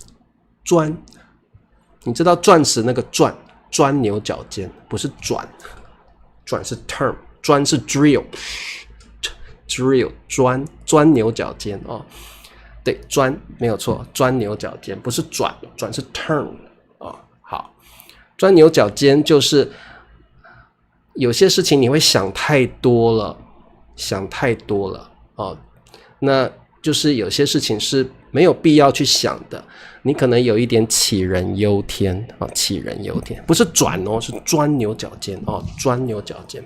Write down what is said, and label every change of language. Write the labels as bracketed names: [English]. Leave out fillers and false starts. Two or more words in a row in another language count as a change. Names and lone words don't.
[Chinese] 你知道鑽石那個鑽牛角尖，不是轉是 term， 鑽是 drill 鑽牛角尖哦。對，鑽沒有錯，鑽牛角尖不是轉是 turn 哦。好，鑽牛角尖就是有些事情你會想太多了哦，那就是有些事情是没有必要去想的，你可能有一點杞人憂天啊，杞人憂天不是轉哦，是鑽牛角尖哦，鑽牛角尖。